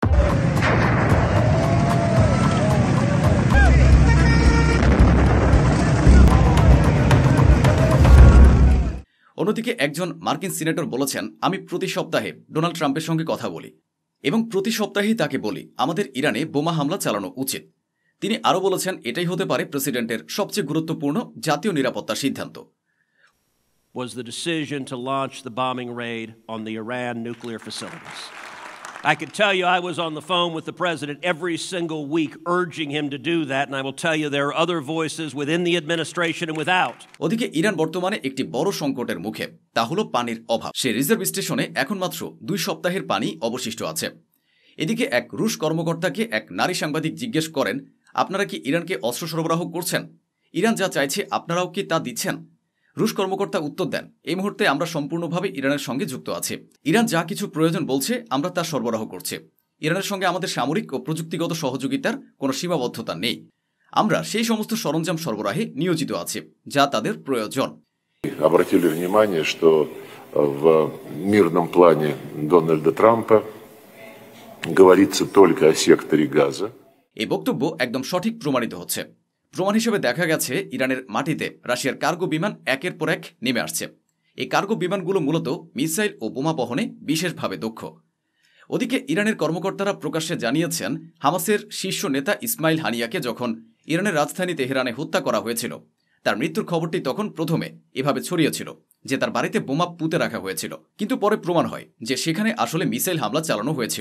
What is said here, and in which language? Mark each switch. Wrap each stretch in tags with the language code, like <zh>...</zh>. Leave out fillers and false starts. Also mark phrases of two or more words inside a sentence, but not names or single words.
<bn>অন্যদিকে একজন মার্কিন সিনেটর বলেছেন, আমি প্রতি সপ্তাহে ডোনাল্ড ট্রাম্পের সঙ্গে কথা বলি এবং প্রতি সপ্তাহেই তাকে বলি আমাদের ইরানে বোমা হামলা চালানো উচিত। তিনি আরও বলেছেন এটাই হতে পারে প্রেসিডেন্টের সবচেয়ে গুরুত্বপূর্ণ জাতীয় নিরাপত্তা সিদ্ধান্ত।</bn> <en>Was the decision to launch the bombing raid on the Iran nuclear facilities. I can tell you I was on the phone with the president every single week urging him to do that, and I will tell you there are other voices within the administration and without.</en> <bn>ওদিকে ইরান বর্তমানে একটি বড় সংকটের মুখে, তা হলো পানির অভাব। সে রিজার্ভ স্টেশনে এখন মাত্র 2 সপ্তাহের পানি অবশিষ্ট আছে। এদিকে এক রুশ কর্মকর্তাকে এক নারী সাংবাদিক জিজ্ঞেস করেন, আপনারা কি ইরানকে অস্ত্র সরবরাহ করছেন? ইরান যা চাইছে আপনারাও কি তা দিচ্ছেন? রুশ কর্মকর্তা উত্তর দেন, এই মুহূর্তে আমরা সম্পূর্ণভাবে ইরানের সঙ্গে যুক্ত আছি। ইরান যা কিছু প্রয়োজন বলছে আমরা তা সরবরাহ করছি। ইরানের সঙ্গে আমাদের সামরিক ও প্রযুক্তিগত সহযোগিতার কোনো সীমাবদ্ধতা নেই। আমরা সেই সমস্ত সরঞ্জাম সরবরাহে নিয়োজিত আছি যা তাদের প্রয়োজন।</bn> <ru>Обратили внимание, что в мирном плане Дональда Трампа говорится только о секторе Газа.</ru> <bn>এই বক্তব্য একদম সঠিক প্রমাণিত হচ্ছে। প্রমাণ হিসেবে দেখা গেছে ইরানের মাটিতে রাশিয়ার কার্গো বিমান একের পর এক নেমে আসছে। এই কার্গো বিমানগুলো মূলত মিসাইল ও বোমা বহনে বিশেষভাবে দক্ষ। ওদিকে ইরানের কর্মকর্তারা প্রকাশ্যে জানিয়েছেন, হামাসের শীর্ষ নেতা ইসমাইল হানিয়াকে যখন ইরানের রাজধানী তেহরানে হত্যা করা হয়েছিল তার মৃত্যুর খবরটি তখন প্রথমে এভাবে ছড়িয়েছিল যে তার বাড়িতে বোমা পুঁতে রাখা হয়েছিল, কিন্তু পরে প্রমাণ হয় যে সেখানে আসলে মিসাইল হামলা চালানো হয়েছিল।</bn>